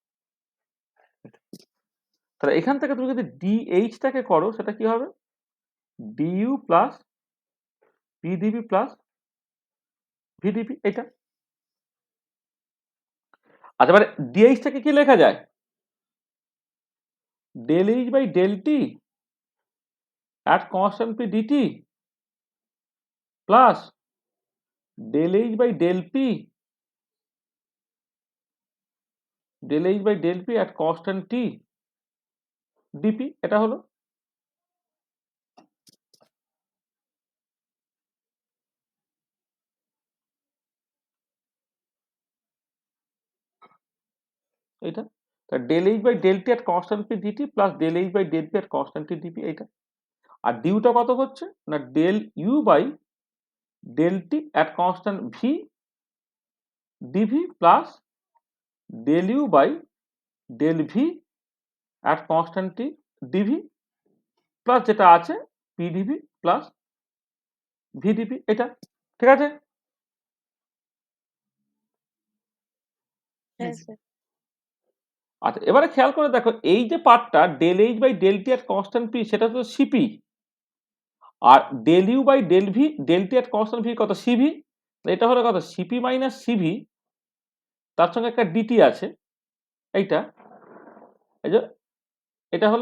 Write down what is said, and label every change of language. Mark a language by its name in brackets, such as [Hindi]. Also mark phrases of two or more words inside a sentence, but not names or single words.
[Bangla] তাহলে এখান থেকে তুমি যদি ডিএইচটাকে করো সেটা কি হবে, ডিইউ প্লাস পিডিবি প্লাস ভিডিপি এটা। আচ্ছা, এবারে ডিএইচটাকে কি লেখা যায়, [English] del h by del t at constant p dt plus del h by del p at constant t dp [Bangla] এটা হলো। [English] এটা del h by del t at constant p dt plus del h by del p at constant t dp এটা। [Bangla] আর ডিউটা কত হচ্ছে না [English] del u by del t at constant v dv plus del u by del v at constant t dv [Bangla] প্লাস যেটা আছে [English] pdv plus vdp [Bangla] এটা। ঠিক আছে? হ্যাঁ স্যার। আচ্ছা, এবারে খেয়াল করে দেখো এই যে পার্টটা [English] del h by del t at constant p [Bangla] সেটা তো সিপি, আর [English] del u by del v del t at constant v [Bangla] কত সিভি, এটা হলো কত [English] cp minus cv, [Bangla] তার সঙ্গে একটা ডিটি আছে এইটা, এই যে এটা হলো।